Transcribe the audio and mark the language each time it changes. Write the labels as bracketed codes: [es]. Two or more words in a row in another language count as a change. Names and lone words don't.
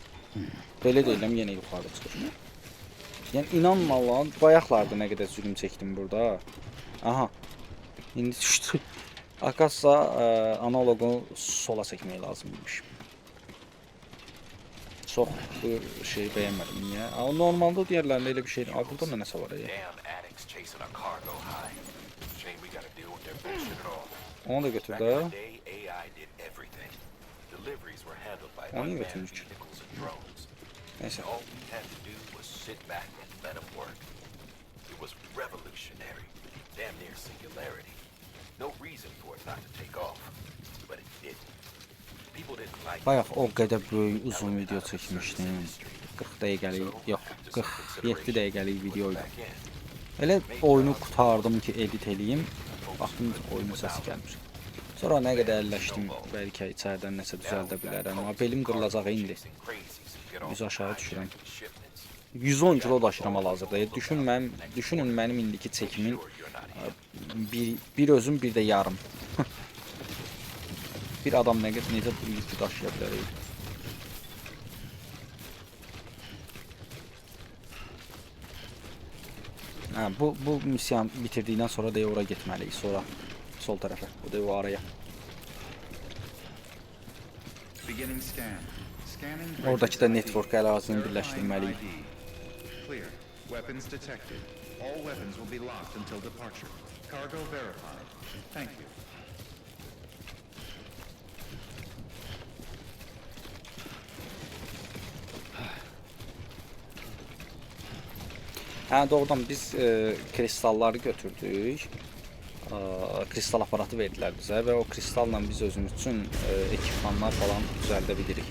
[az] Belə deyiləm yenə yuxarı çıxır. Yəni inanma lan, bayaqlarda nə qədər zülm çəkdim burada. Aha. İndi düşdü. Akasa analogu sola çəkmək lazımmış. Çox bu şeyi bəyənmədim niyə? Amma normalda digərlərində elə bir şey. Aa, burada nəsə var ya. [en] Damn addicts chasing a cargo high. Shame we gotta deal with their bullshit at all. [az] Onu da götür [en] Back in [az] də. [en] the day, AI did everything. Deliveries were handled by [az] Onu [en] unmanned [az] götürmüş. [en] vehicles and drones. [az] Neyse. [en] All we had to do was sit back and let them work. It was revolutionary, damn near singularity. No reason for it not to take off, but it did. People didn't like [az] Bayaq o qədər böyük uzun video çəkmişdim. 40 dəqiqəlik, yox, 47 dəqiqəlik video idi. [en] back in. [az] Elə oyunu qurtardım ki, edit eləyim. Baxdım oyunun səsi gəlmir. Sonra nə qədər əlləşdim, bəlkə içəridən nəsə düzəldə bilərəm. Amma belim qırılacaq indi. [en] Chasing crazies who get [az] Yüz [en] off [az] aşağı [en] high [az] düşürəm. [en] with shipments. [az] 110 kilo daşıram hal-hazırda. Düşünün mənim indiki çəkimin bir özüm, bir də yarım. Bir adam necə bu yükü daşıya bilər? Hə, bu missiyanı bitirdikdən sonra da ora getməliyik. Sonra sol tərəfə, o da o araya. [en] Beginning scan. Scanning. [az] Oradakı da network ərazini birləşdirməliyik. [en] Clear. Weapons detected. All weapons will be locked until departure. Cargo verified. Thank you. [az] Hə, doğrudan biz kristalları götürdük. Kristal aparatı verdilər bizə və o kristalla biz özümüz üçün ekipmanlar falan düzəldə bilirik.